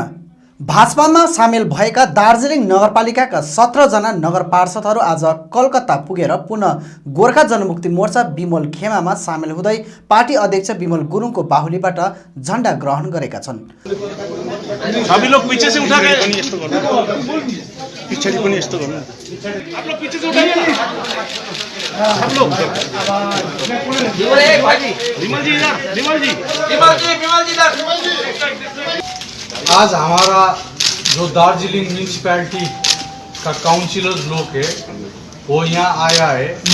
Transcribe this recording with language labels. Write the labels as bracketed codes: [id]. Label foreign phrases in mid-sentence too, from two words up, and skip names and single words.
[ne] भाजपामा सामेल भएका दार्जिलिङ नगरपालिकाका 17 जना नगर पार्षदहरू आज कलकत्ता पुगेर पुनः गोर्खा जनमुक्ति मोर्चा विमल खेमामा सामेल हुँदै पार्टी अध्यक्ष विमल गुरुङको बाहुलीबाट झण्डा ग्रहण गरेका छन्। [hi] सबै लोग पीछे से उठा के पीछे [ne] पनि यस्तो गर्नु [hi] आप लोग पीछे से उठाइए ना सब लोग विमल जी इधर आज हमारा जो दार्जिलिंग म्यूनिसिपैलिटी का काउंसिलर्स लोग है वो यहाँ आया है।